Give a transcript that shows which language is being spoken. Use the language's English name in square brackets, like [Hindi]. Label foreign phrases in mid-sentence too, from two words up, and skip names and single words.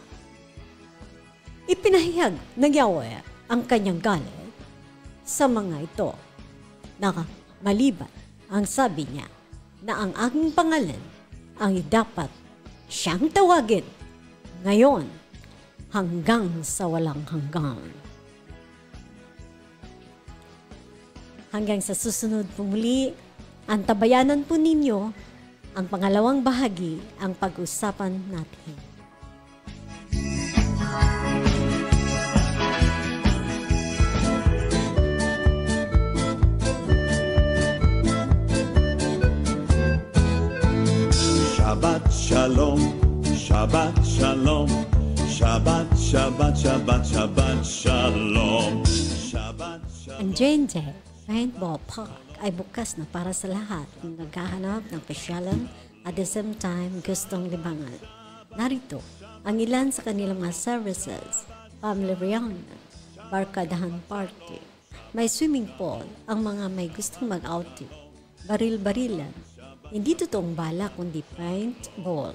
[Filipino] Ipinahayag ng Yahweh ang kanyang galit sa mga ito na maliban ang sabi niya na ang aking pangalan ang dapat siyang tawagin ngayon hanggang sa walang hanggan. Hanggang sa susunod po muli, antabayanan po ninyo ang pangalawang bahagi ang pag-usapan natin. [Hebrew] שבת שלום, שבת שלום, שבת, שבת, שבת, שבת שלום, שבת שלום. [Filipino] Ang J&J Paintball Park ay bukas na para sa lahat ng naghahanap ng pasyalan [English] At the same time, [Filipino] gustong libangan. Narito ang ilan sa kanilang mga services, [English] family reunion, [Filipino] barkadahan party. May [English] swimming pool [Filipino] ang mga may gustong mag-outing, baril-barilan, hindi totoong bala kundi paintball.